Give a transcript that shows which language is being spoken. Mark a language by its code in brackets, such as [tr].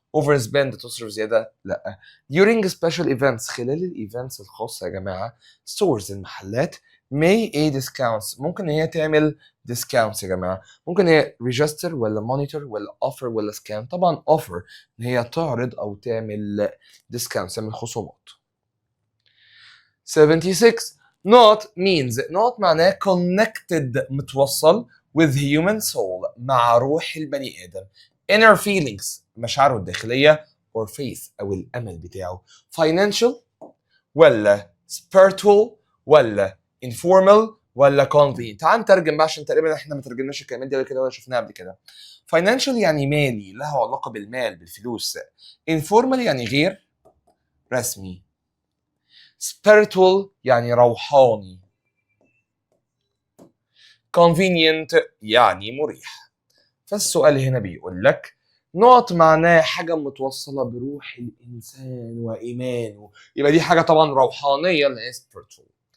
[ar] overspend تصرف زيادة لا. [en] during special events [ar] خلال الايفنتس الخاصة يا جماعة stores المحلات may a discounts ممكن هي تعمل discounts يا جماعة. ممكن هي register ولا monitor ولا offer ولا scan. طبعا offer ان هي تعرض او تعمل discounts تعمل خصومات. [en] 76 not means not معناه connected متوصل with human soul [ar] مع روح البني آدم. [en] inner feelings [ar] مشاعره الداخلية or faith أو الأمل بتاعه. [en] financial ولا spiritual ولا informal ولا convenient. [ar] تعال نترجم بقى عشان تقريبا احنا ما ترجمناش الكلمات دي قبل كده ولا شفناها قبل كده. financial يعني مالي، له علاقة بالمال بالفلوس. informal يعني غير رسمي. spiritual يعني روحاني. convenient يعني مريح. فالسؤال هنا بيقول لك not معناه حاجة متوصلة بروح الإنسان وإيمانه، يبقى دي حاجة طبعا روحانية اللي هي spiritual.